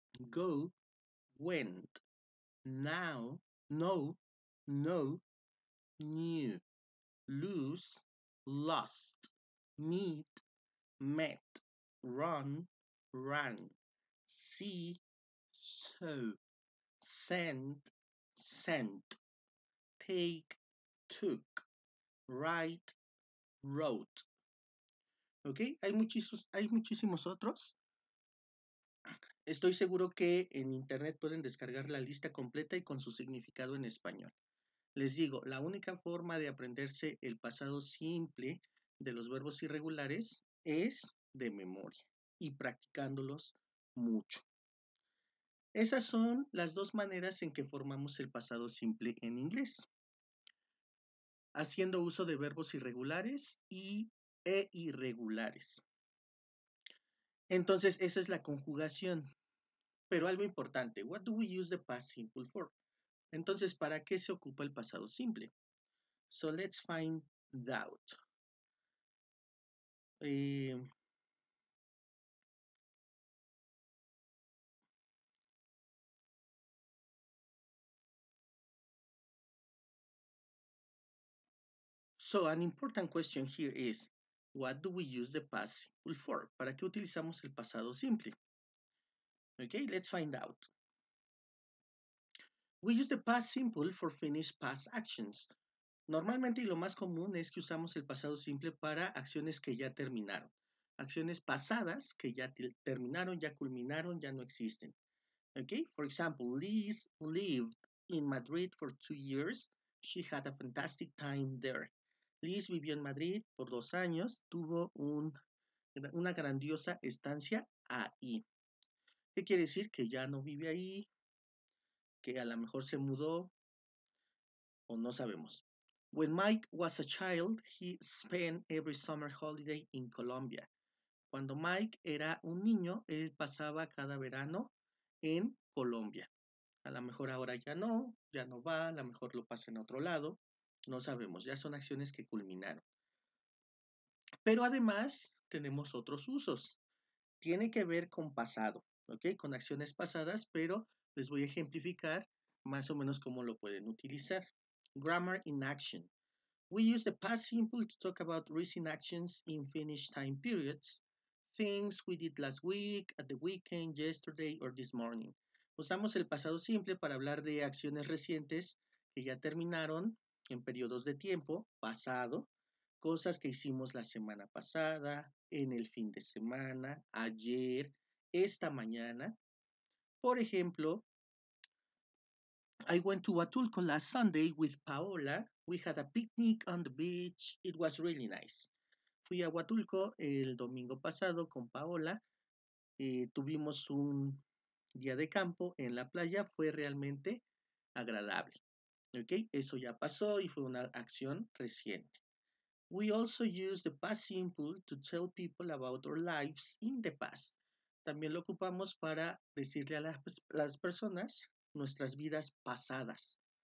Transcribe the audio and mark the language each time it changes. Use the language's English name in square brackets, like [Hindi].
[English] go, went, now, know, know, knew, lose, lost, meet, met, run, ran, see, saw, send, sent, take, took, write, wrote. [Spanish] ¿Ok? Hay muchísimos otros. Estoy seguro que en internet pueden descargar la lista completa y con su significado en español. Les digo, la única forma de aprenderse el pasado simple de los verbos irregulares es de memoria y practicándolos mucho. Esas son las dos maneras en que formamos el pasado simple en inglés. Haciendo uso de verbos irregulares e irregulares. Entonces, esa es la conjugación. Pero algo importante, [English] what do we use the past simple for? [Spanish] Entonces, ¿para qué se ocupa el pasado simple? [English] So, let's find out. So, an important question here is, what do we use the past simple for? [Spanish] ¿Para qué utilizamos el pasado simple? [English] Okay, let's find out. We use the past simple for finished past actions. [Spanish] Normalmente y lo más común es que usamos el pasado simple para acciones que ya terminaron. Acciones pasadas que ya terminaron, ya culminaron, ya no existen. [English] Okay, for example, Liz lived in Madrid for 2 years. She had a fantastic time there. [Spanish] Liz vivió en Madrid por 2 años, tuvo una grandiosa estancia ahí. ¿Qué quiere decir? Que ya no vive ahí, que a lo mejor se mudó o no sabemos. [English] When Mike was a child, he spent every summer holiday in Colombia. [Spanish] Cuando Mike era un niño, él pasaba cada verano en Colombia. A lo mejor ahora ya no va, a lo mejor lo pasa en otro lado, no sabemos, ya son acciones que culminaron. Pero además tenemos otros usos. Tiene que ver con pasado, ¿ok? Con acciones pasadas, pero les voy a ejemplificar más o menos cómo lo pueden utilizar. [English] Grammar in action. We use the past simple to talk about recent actions in finished time periods. Things we did last week, at the weekend, yesterday, or this morning. [Spanish] Usamos el pasado simple para hablar de acciones recientes que ya terminaron en periodos de tiempo pasado, cosas que hicimos la semana pasada, en el fin de semana, ayer, esta mañana. Por ejemplo, [English] I went to Huatulco last Sunday with Paola. We had a picnic on the beach. It was really nice. [Spanish] Fui a Huatulco el domingo pasado con Paola. Tuvimos un día de campo en la playa. Fue realmente agradable. ¿Ok? Eso ya pasó y fue una acción reciente. [English] We also use the past simple to tell people about our lives in the past. [Spanish] También lo ocupamos para decirle a las personas nuestras vidas pasadas.